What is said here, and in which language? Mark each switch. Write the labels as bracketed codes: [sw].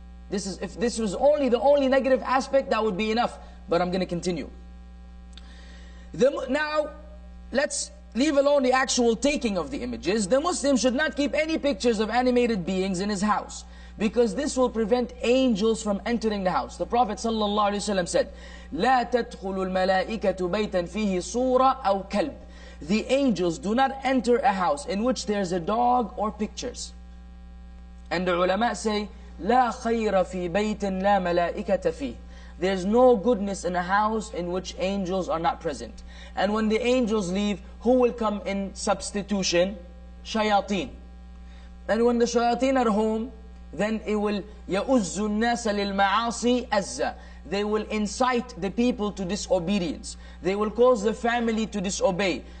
[en] If this was the only negative aspect, that would be enough. But I'm going to continue. Now, let's leave alone the actual taking of the images. The Muslim should not keep any pictures of animated beings in his house, because this will prevent angels from entering the house. The Prophet ﷺ said, [ar] لا تدخل الملائكة بيتا فيه صورة أو كلب. [en] The angels do not enter a house in which there's a dog or pictures. And the ulama say, [ar] لا خير في بيت لا ملائكة فيه. [en] There's no goodness in a house in which angels are not present. And when the angels leave, who will come in substitution? Shayateen. And when the shayateen are home, then it will [ar] يَؤُزُّ النَّاسَ لِلْمَعَاصِي أَزَّا. [en] They will incite the people to disobedience. They will cause the family to disobey.